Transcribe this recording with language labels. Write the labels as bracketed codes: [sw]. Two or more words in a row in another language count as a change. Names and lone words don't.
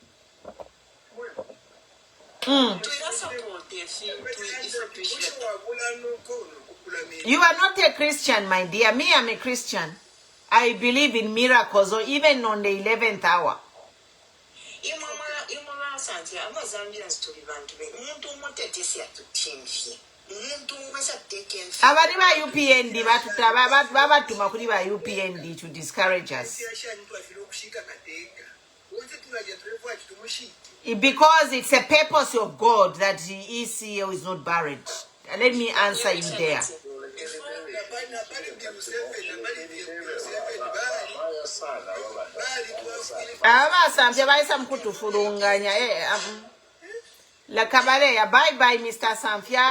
[en] You are not a Christian, my dear. Me, I'm a Christian. I believe in miracles, or even on the 11th hour. [bem] Abariba UPND babatuma kuri ba UPND [en] to discourage us. Because it's a purpose of God that the ECO is not buried. Let me answer you there. Bye, Mr. Samfia.